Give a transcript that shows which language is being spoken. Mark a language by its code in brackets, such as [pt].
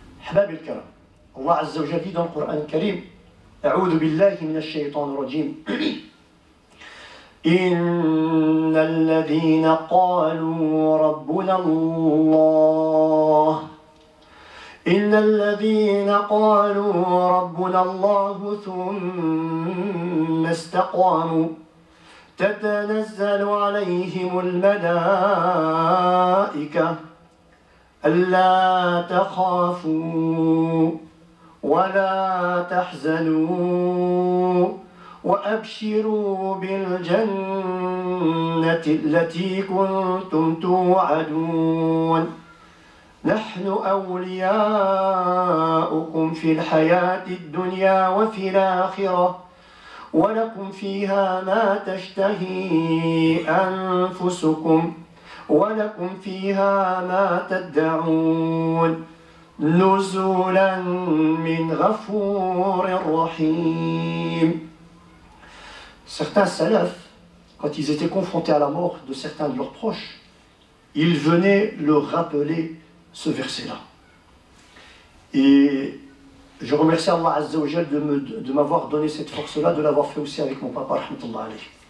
[ar] Ahbab al-kiram, Allah Azza wa Jal [fr] dit dans le Coran [ar] al-Karim, أعوذ بالله من الشيطان الرجيم إن الذين قالوا ربنا الله إن الذين قالوا ربنا الله ثم استقاموا تتنزل عليهم الملائكة ألا تخافوا ولا تحزنوا وأبشروا بالجنة التي كنتم توعدون نحن أولياؤكم في الحياة الدنيا وفي الآخرة ولكم فيها ما تشتهي أنفسكم ولكم فيها ما تدعون نزلا من غفور رحيم. [fr] Certains salafs, quand ils étaient confrontés à la mort de certains de leurs proches, ils venaient leur rappeler ce verset-là. Et je remercie Allah Azza wa Jal de m'avoir donné cette force-là, de l'avoir fait aussi avec mon papa, rahmatullah alayhi.